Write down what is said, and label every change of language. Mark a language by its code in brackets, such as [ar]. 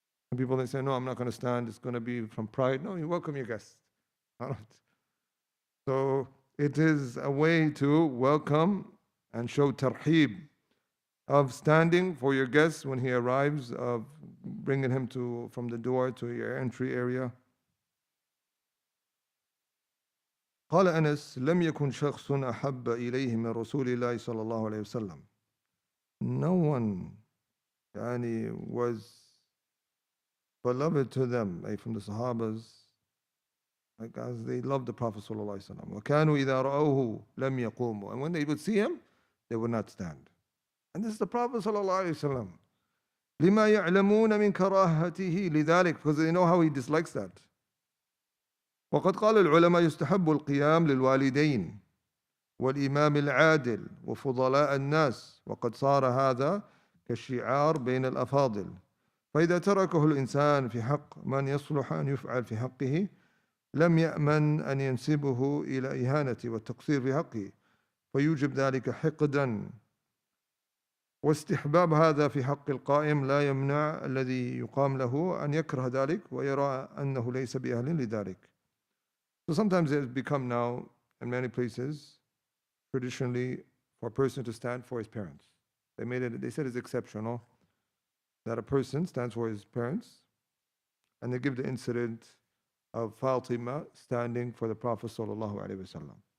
[en] And people, they say, no, I'm not going to stand. It's going to be from pride. No, you welcome your guest. So it is a way to welcome and show tarheeb of standing for your guest when he arrives, of bringing him from the door to your entry area. [ar] قال أنس لم يكن شخص أحب إليه من رسول الله صلى الله عليه وسلم. [en] No one was beloved to them, from the Sahabas, as they loved the Prophet صلى الله عليه وسلم. [ar] وكانوا إذا رأوه لم يقوموا. [en] And when they would see him, they would not stand. And this is the Prophet صلى الله عليه وسلم. [ar] لما يعلمون من كراهته لذلك, [en] because they know how he dislikes that. [ar] وقد قال العلماء يستحب القيام للوالدين والإمام العادل وفضلاء الناس وقد صار هذا كالشعار بين الأفاضل فإذا تركه الإنسان في حق من يصلح أن يفعل في حقه لم يأمن أن ينسبه إلى إهانة والتقصير في حقه فيوجب ذلك حقدا واستحباب هذا في حق القائم لا يمنع الذي يقام له أن يكره ذلك ويرى أنه ليس بأهل لذلك. [en] So sometimes it has become now, in many places, traditionally, for a person to stand for his parents. They said it's exceptional that a person stands for his parents, and they give the incident of Fatima standing for the Prophet sallallahu alaihi wasallam.